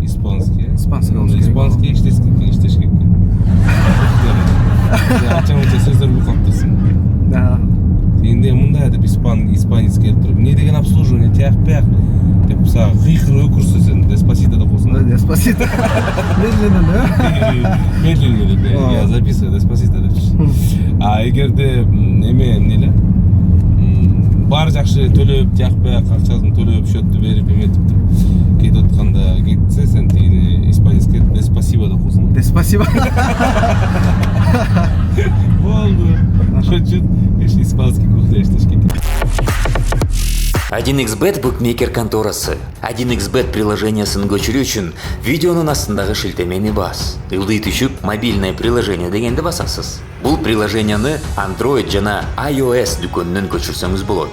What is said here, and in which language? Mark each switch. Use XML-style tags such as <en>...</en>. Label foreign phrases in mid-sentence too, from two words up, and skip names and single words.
<ru>Испанский.</ru> <ky>Испанский болуш керек. Испанский иштешке. Ача-мача сөздөр билип калыптырсың.</ky> <ru>Да.</ru> <ky>Энди мындай деп испанец келип туруп, эмне деген обслуживание тияк-пияк деп сага кыйкыр өкүрсө сен Деспасито деп койсуң. Деспасито.</ky> <ru>Медленно, да?</ru> <ky>Медленно деп.</ky> <ru>Я записываю</ru> <ky>Деспасито деп. Эгерде эме эмне баары жакшы төлөп, тияк-пияк акчасын төлөп, счетту берип эметип кетип атканда кетсе, сен тигини испанецке Деспасибо деп койсуң. Деспасибо. Болду.</ky> <ru>Чуть-чуть испанский кухня</ru> <ky>иштешке. 1xbet букмекер конторасы. 1xbet приложениясын көчүрүү үчүн видеонун астындагы шилтемени бас. Ылдый түшүп,</ky> <ru>мобильное приложение</ru> <ky>дегенди басасыз. Бул приложенияны Android жана iOS дүкөнүнөн көчүрсөңүз болот.</ky>